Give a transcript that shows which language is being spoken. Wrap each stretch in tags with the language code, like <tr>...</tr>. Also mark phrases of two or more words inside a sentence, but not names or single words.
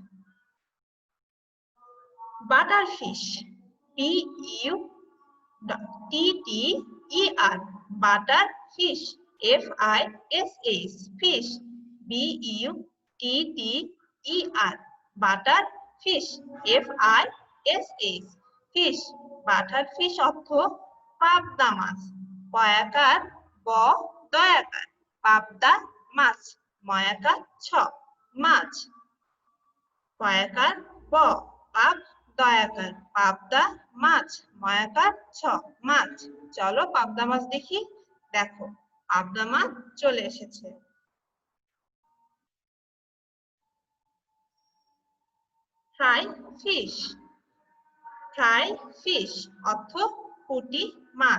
<en>butter fish, P U T T E R, butter fish. F I S H, fish. B U T T E R, butter fish. F I S H, fish. Butter fish</en> <bn>অর্থ পাবদা মাছ। পয়াকার ব দয়াকার, পাবদা মাছ। ময়াকার ছ, মাছ। পয়াকার ব, পাব দয়াকার, পাবদা মাছ। ময়াকার ছ, মাছ। চলো পাবদা মাছ দেখি। দেখো, পাবদা মাছ চলে এসেছে।</bn> <en>fry fish, fry fish</en> <bn>অর্থ পুঁটি মাছ।</bn>